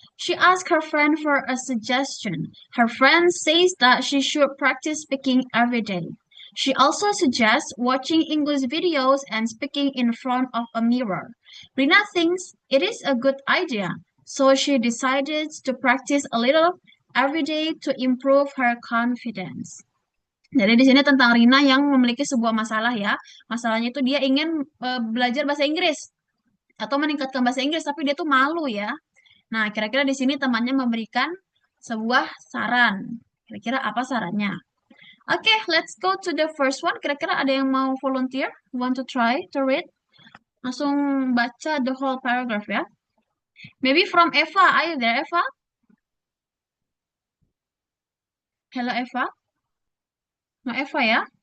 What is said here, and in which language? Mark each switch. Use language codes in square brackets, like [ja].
[en] She asks her friend for a suggestion. Her friend says that she should practice speaking every day. She also suggests watching English videos and speaking in front of a mirror. Rina thinks it is a good idea, so she decided to practice a little every day to improve her confidence. [id] Jadi di sini tentang Rina yang memiliki sebuah masalah ya. Masalahnya itu dia ingin belajar bahasa Inggris atau meningkatkan bahasa Inggris, tapi dia tuh malu ya. Nah, kira-kira di sini temannya memberikan sebuah saran. Kira-kira apa sarannya? [en] Oke, let's go to the first one. [id] Kira-kira ada yang mau volunteer? [en] Want to try to read? [id] Langsung baca [en] the whole paragraph ya. Maybe from Eva. Are you there, Eva? Hello, Eva. No, Eva ya.